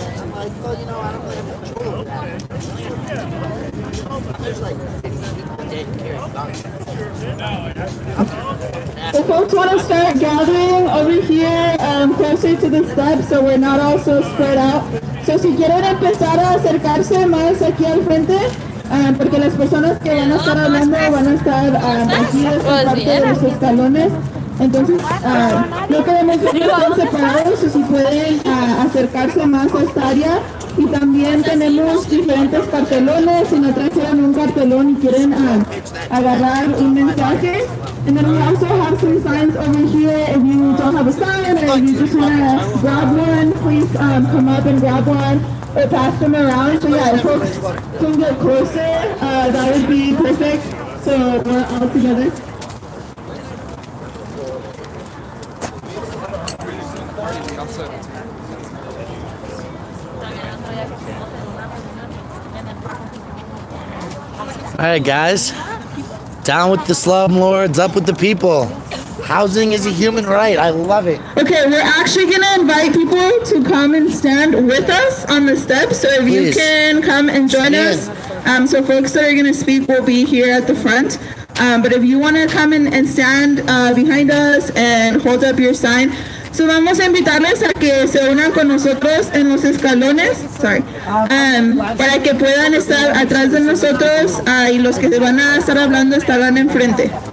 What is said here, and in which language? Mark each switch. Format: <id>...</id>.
<en>Like, well, you know, I don't really have control of that. There's like 50 people dead carrying guns. So folks want to start gathering over here closer to the steps so we're not all so spread out.</en> <es>So si quieren empezar a acercarse más aquí al frente, porque las personas que van a estar hablando van a estar aquí en esta parte de los escalones. Entonces, no queremos ver que estén separados, o si pueden acercarse más a esta área Y también tenemos diferentes cartelones. Si no trajeron un cartelón y quieren agarrar un mensaje.</es> <en>And then we also have some signs over here. If you don't have a sign or if you just want to grab one, please come up and grab one or pass them around. So yeah, if folks can get closer, that would be perfect. So we're all together. All right, guys. Down with the slumlords, up with the people. Housing is a human right. I love it. Okay, we're actually going to invite people to come and stand with us on the steps. So if you can come and join us. So folks that are going to speak will be here at the front. But if you want to come and stand behind us and hold up your sign.</en> <es>So vamos a invitarles a que se unan con nosotros en los escalones, para que puedan estar atrás de nosotros y los que van a estar hablando estarán enfrente.</es>